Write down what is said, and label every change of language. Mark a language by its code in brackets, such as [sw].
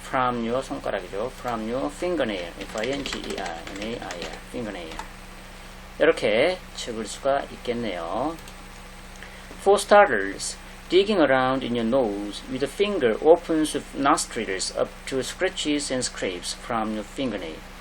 [en] from your, [ko] 손가락이죠. [en] from your fingernail, F-I-N-G-E-R-N-A-I-L, fingernail. [ko] 이렇게 적을 수가 있겠네요. [en] For starters, digging around in your nose with a finger opens the nostrils up to scratches and scrapes from your fingernail.